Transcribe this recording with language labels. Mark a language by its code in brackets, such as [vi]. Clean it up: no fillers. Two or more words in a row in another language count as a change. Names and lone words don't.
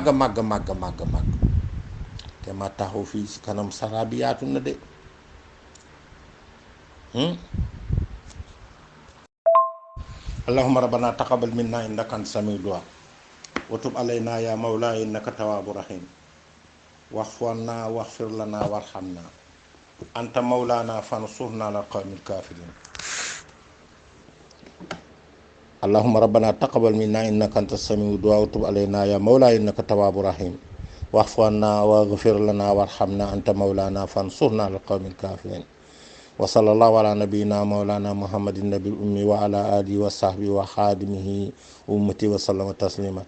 [wo] te ma taxaw fii ci kanam sara bi yaatu na de [ar] اللهم ربنا تقبل منا إنك أنت سميع الدعاء وتب علينا يا مولى إنك تواب رحيم واعف عنا واغفر لنا وارحمنا أنت مولانا فانصرنا على القوم الكافرين اللهم ربنا تقبل منا إنك أنت السميع الدعاء وتب علينا يا مولاي إنك تواب رحيم واعف عنا واغفر لنا وارحمنا أنت مولانا فانصرنا على القوم الكافرين. وصلى الله على نبينا مولانا محمد النبي الأمي وعلى آله وصحبه وخادمه أمتي وسلم تسليما.